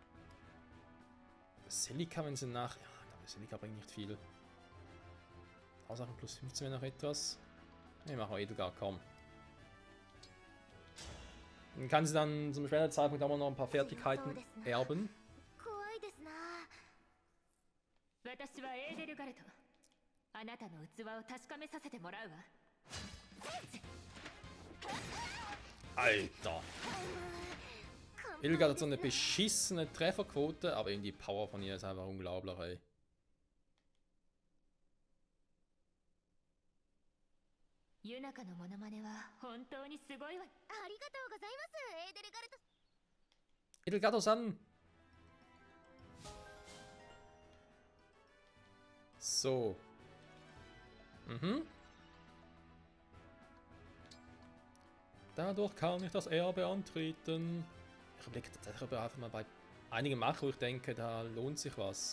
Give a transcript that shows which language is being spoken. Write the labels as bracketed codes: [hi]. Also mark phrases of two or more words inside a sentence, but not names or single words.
[de] Selika, wenn sie nach... Ja, ich glaube, Selika bringt nicht viel. Aussagen plus 15 wäre noch etwas. Ne, machen wir Edelgar, komm. Dann kann sie dann zum späteren Zeitpunkt auch noch ein paar Fertigkeiten erben. [ja] 私はエーデルガルト。あなたの器を確かめさせてもらうわ。 [de] Alter! Edelgard hat so eine beschissene Trefferquote, aber eben die Power von ihr ist einfach unglaublich, ey. [ja] Yunaka のモノマネは本当にすごいわ。ありがとうございます、エーデルガルト。 Edelgard-san! [de] So. Dadurch kann ich das Erbe antreten. Ich überlege darüber einfach mal bei einigen machen, wo ich denke, da lohnt sich was.